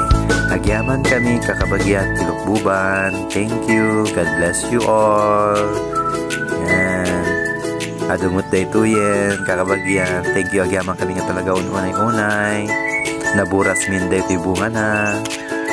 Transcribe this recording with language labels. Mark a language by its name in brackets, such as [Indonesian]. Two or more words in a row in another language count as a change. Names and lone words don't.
[Iloko] Agyaman kami, kakabagyan, Tilokbuban. [English] Thank you, God bless you all. [Iloko] Yan. Adungot na ito yan, kakabagyan. [English] Thank you, [Iloko] agyaman kami nga talaga unay-unay. Naburas min da ito'y bunga na.